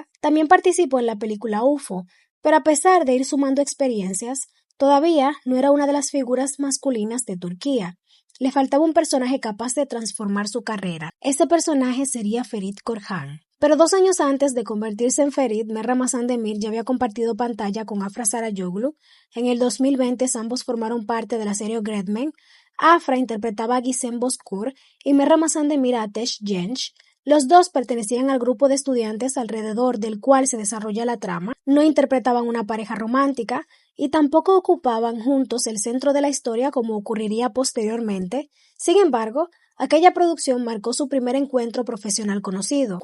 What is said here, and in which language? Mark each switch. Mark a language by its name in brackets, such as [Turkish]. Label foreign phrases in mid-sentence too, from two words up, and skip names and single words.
[Spanish] También participó en la película UFO, pero a pesar de ir sumando experiencias, todavía no era una de las figuras masculinas de Turquía. Le faltaba un personaje capaz de transformar su carrera. Ese personaje sería Ferit Korhan. Pero 2 años antes de convertirse en Ferit, Mer Ramazan Demir ya había compartido pantalla con Afra Sarayoglu. En el 2020 ambos formaron parte de la serie Öğretmen. Afra interpretaba a Gizem Bozkır y Mer Ramazan Demir a Ateş Genç. Los dos pertenecían al grupo de estudiantes alrededor del cual se desarrolla la trama, no interpretaban una pareja romántica y tampoco ocupaban juntos el centro de la historia como ocurriría posteriormente. Sin embargo, aquella producción marcó su primer encuentro profesional conocido.